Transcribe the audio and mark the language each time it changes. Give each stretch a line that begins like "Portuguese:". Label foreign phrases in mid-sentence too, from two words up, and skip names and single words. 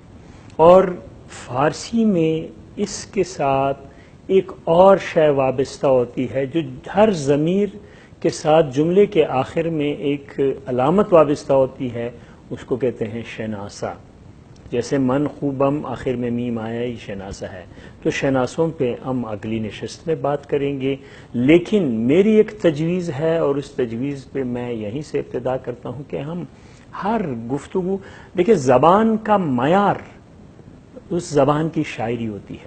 Urdu: اور فارسی میں اس کے ساتھ ایک اور شے وابستہ ہوتی ہے جو ہر ضمیر کے ساتھ جملے کے آخر میں ایک علامت وابستہ ہوتی ہے، اس کو کہتے ہیں شناسہ۔ جیسے
Persian: من خوبم
Urdu: آخر میں میم آیا، یہ شناسہ ہے۔ تو شناسوں پہ ہم اگلی نشست میں بات کریں گے، لیکن میری ایک تجویز ہے اور اس تجویز پہ میں یہیں سے ابتدا کرتا ہوں کہ ہم ہر گفتگو، دیکھیں زبان کا معیار اس زبان کی شاعری ہوتی ہے۔